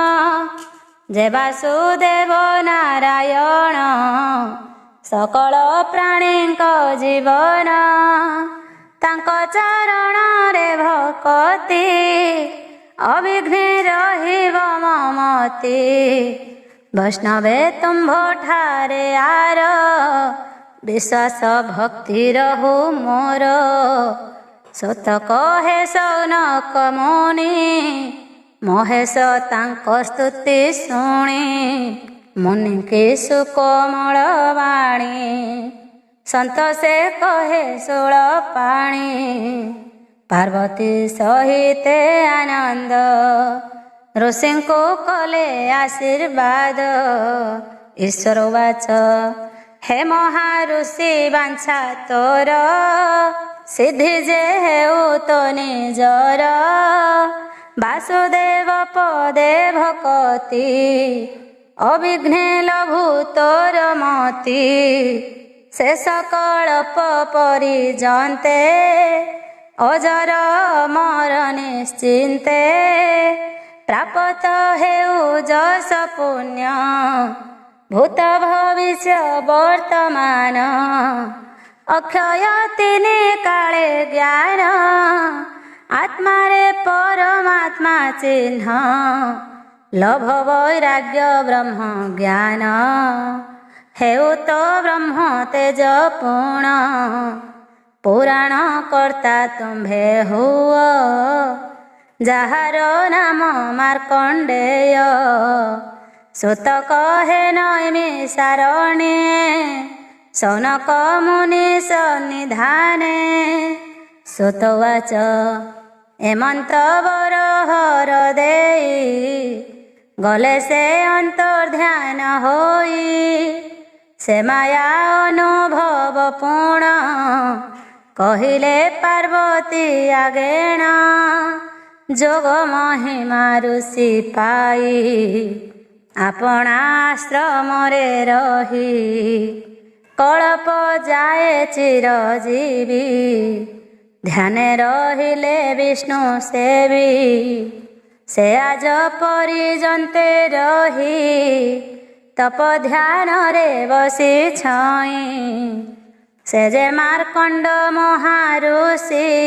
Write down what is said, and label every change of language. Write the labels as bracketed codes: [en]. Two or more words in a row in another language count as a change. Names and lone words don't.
[or] ଯେ ବାସୁଦେବ ନାରାୟଣ ସକଳ ପ୍ରାଣୀଙ୍କ ଜୀବନ। ତାଙ୍କ ଚରଣରେ ଭକତି ଅବିଘ୍ନେ ରହିବ ମମତି। ବୈଷ୍ଣବେ ତୁମ୍ଭୋ ଠାରେ ଆର ବିଶ୍ୱାସ ଭକ୍ତି ରହୁ ମୋର ସତ କହେ ଶୌନକ ମୁନି ମହେଶ ତାଙ୍କ ସ୍ତୁତି ଶୁଣି ମୁନି କି ସୁକୋମଳ ବାଣୀ ସନ୍ତ ସେ କହେ ଶୋଲ ପାଣି ପାର୍ବତୀ ସହିତେ ଆନନ୍ଦ ଋଷି କୋ କଲେ ଆଶୀର୍ବାଦ ଈଶ୍ୱର ବାଚ ହେ ମହାଋଷି ବାଞ୍ଛା ତୋର ସିଦ୍ଧି ଯେ ହେଉ ତୋ ନିଜର ବାସୁଦେବ ପଦେ ଭକତି ଅବିଘ୍ନେ ଲଘୁ ତୋର ମତି ସେ ସକଳ୍ପ ପରିଜନ୍ତେ ଅଜର ମର ନିଶ୍ଚିନ୍ତେ ପ୍ରାପ୍ତ ହେଉ ଯସ ପୁଣ୍ୟ ଭୂତ ଭବିଷ୍ୟ ବର୍ତ୍ତମାନ ଅକ୍ଷୟ ତିନି କାଳେ ଜ୍ଞାନ ଆତ୍ମା ରେ ପରମାତ୍ମା ଚିହ୍ନ ଲଭ ବୈରାଗ୍ୟ ବ୍ରହ୍ମ ଜ୍ଞାନ ହେଉ ତୋ ବ୍ରହ୍ମ ତେଜ ପୂର୍ଣ୍ଣ ପୁରାଣ କର୍ତ୍ତା ତୁମ୍ଭେ ହୁଅ ଯାର ନାମ ମାର୍କଣ୍ଡେୟ ସୁତ କହେ ନୈମି ସାରଣେ ଶୌନକ ମୁନି ସନ୍ନିଧାନେ ସୁତବାଚ ଏମନ୍ତ ବର ହର ଦେଇ ଗଲେ ସେ ଅନ୍ତର୍ଧ୍ୟାନ ହୋଇ ସେ ମାୟା ଅନୁଭବ ପୂର୍ଣ୍ଣ କହିଲେ ପାର୍ବତୀ ଆଗେଣ ଯୋଗ ମହିମା ଋଷି ପାଇ ଆପଣା ଆଶ୍ରମ ରେ ରହି କଳ୍ପ ଯାଏ ଚିରଜୀବୀ ଧ୍ୟାନ ରହିଲେ ବିଷ୍ଣୁ ସେବୀ ସେ ଆଜ ପରିଜନ୍ତେ ରହି ତପ ଧ୍ୟାନ ରେ ବସି ଛଇ ସେ ଯେ ମାର୍କଣ୍ଡ ମହାଋଷି